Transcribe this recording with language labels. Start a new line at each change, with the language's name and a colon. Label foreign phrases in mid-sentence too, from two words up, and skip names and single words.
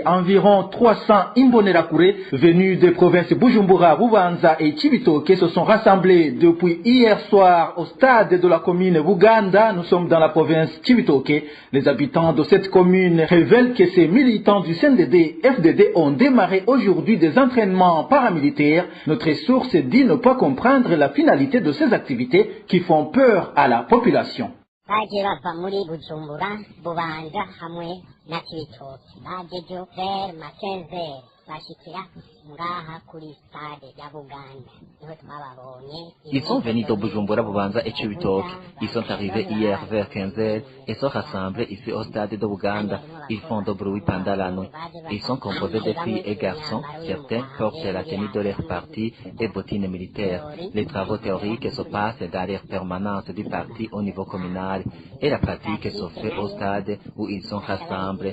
French: Environ 300 Imbonerakure venus des provinces Bujumbura, Bubanza et Cibitoke se sont rassemblés depuis hier soir au stade de la commune Buganda. Nous sommes dans la province Cibitoke. Les habitants de cette commune révèlent que ces militants du CNDD-FDD ont démarré aujourd'hui des entraînements paramilitaires. Notre source dit ne pas comprendre la finalité de ces activités qui font peur à la population.
Rundi: baje bava muri Bujumbura, Bubanza hamwe na Cibitoke. Bajejo vers Makenze bashikira ngaha kuri stade ya Buganda. Niho twababonye.
French: Ils sont venus de Bujumbura, Bubanza et Cibitoke. Ils sont arrivés hier vers 15h et sont rassemblés ici au stade de Buganda. Ils font de bruit pendant la nuit. Ils sont composés de filles et garçons. Certains portent la tenue de leur parti et bottines militaires. Les travaux théoriques se passent dans leur permanence du parti au niveau communal et la pratique se fait au stade où ils sont rassemblés.